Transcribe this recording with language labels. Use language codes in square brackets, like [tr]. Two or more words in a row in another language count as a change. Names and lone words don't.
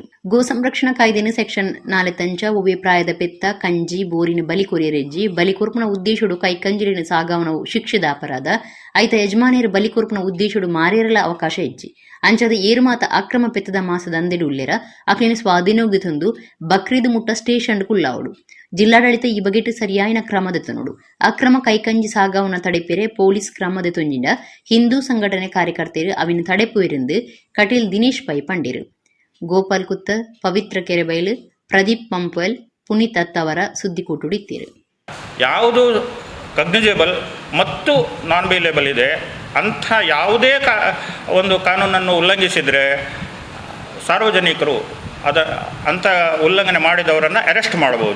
[tcy] ಗೋ ಸಂರಕ್ಷಣಾ ಕಾಯ್ದೆನ ಸೆಕ್ಷನ್ 4 ಹೂವೆ ಪ್ರಾಯದ ಪೆತ್ತ ಕಂಜಿ ಬೋರಿನ ಬಲಿ ಕೊರಿಯರೆಜ್ಜಿ ಬಲಿ ಕೊರ್ಪುನ ಉದ್ದೇಶುಡು ಕೈಕಂಜಲಿನ ಸಾಗಾವನ ಶಿಕ್ಷೆದ ಅಪರಾಧ ಐತ ಯಜಮಾನಿಯರು ಬಲಿ ಕೊರ್ಪುನ ಉದ್ದೇಶುಡು ಮಾರೇರಲ ಅವಕಾಶ ಇಜ್ಜಿ ಅಂಚಾದ ಏರು ಮಾತ ಅಕ್ರಮ ಪೆತ್ತದ ಮಾಸದ ಅಂದೆಡು ಉಳ್ಳೆರ ಅಕ್ಲಿನ ಸ್ವಾಧೀನೋಗಿ ತಂದು ಬಕ್ರೀದ್ ಮುಟ್ಟ ಸ್ಟೇಷನ್ ಕುಳ್ಳಾವಡು. ಜಿಲ್ಲಾಡಳಿತ ಈ ಬಗೆಟ್ ಸರಿಯಾಯಿನ ಕ್ರಮದೆತ್ತು ನೋಡು. ಅಕ್ರಮ ಕೈಕಂಜಿ ಸಾಗಾವನ ತಡೆಪೆರೆ ಪೊಲೀಸ್ ಕ್ರಮದೆತ್ತೊಂಜಿಂಡ ಹಿಂದೂ ಸಂಘಟನೆ ಕಾರ್ಯಕರ್ತರು ಅವಿನ ತಡೆಪು ಇருந்து ಕಟೀಲ್ ದಿನೇಶ್ ಪೈ ಪಂಡಿರು. ಗೋಪಾಲ್ ಕುತ್ತ, ಪವಿತ್ರ ಕೆರೆಬೈಲು, ಪ್ರದೀಪ್ ಪಂಪಲ್, ಪುನೀತ್ ಅತ್ತವರ ಸುದ್ದಿ ಕೂಟುಡಿತ್ತೀರು. [kn] ಯಾವುದು ಕಗ್ನಿಜೇಬಲ್ ಮತ್ತು [en] non bailable [kn] ಇದೆ ಅಂಥ ಯಾವುದೇ ಒಂದು ಕಾನೂನನ್ನು ಉಲ್ಲಂಘಿಸಿದರೆ ಸಾರ್ವಜನಿಕರು ಅಂಥ ಉಲ್ಲಂಘನೆ ಮಾಡಿದವರನ್ನು ಅರೆಸ್ಟ್ ಮಾಡಬಹುದು.